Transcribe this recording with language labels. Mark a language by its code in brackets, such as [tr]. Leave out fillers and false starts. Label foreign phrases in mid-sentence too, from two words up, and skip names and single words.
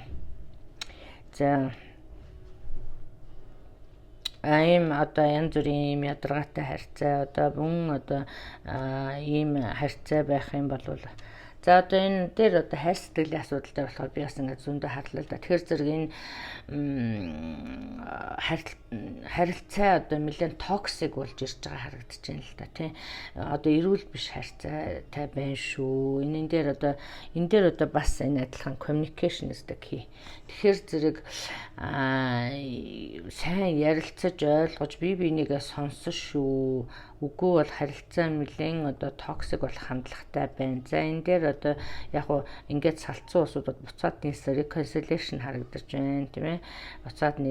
[mn] За ийм одоо янз бүрийн ийм ядаргаатай харьцаа одоо мөн одоо ийм харьцаа байх юм бол за одоо энэ дээр одоо хайр сэтгэлийн асуудал дээр болохоор би бас ингээд зөндөө харлаа л да. Тэгэхээр зэрэг энэ харилцаа одоо нэлээд токсик болж ирж байгаа харагдаж байна л да тий. Одоо эрүүл биш харьцаатай байна шүү. Энэ дээр одоо бас энэ адилхан [en] communication is the key. [mn] Тэгэхээр зэрэг сайн ярилцаж ойлгож бие бинийгээ сонсон шүү. Үгүй бол харилцаа нэлээд одоо токсик болох хандлагатай байна. За энэ дээр одоо яг уу ингээд салцсан усуудад буцаад нийлсэн reconciliation харагдаж байна тийм ээ.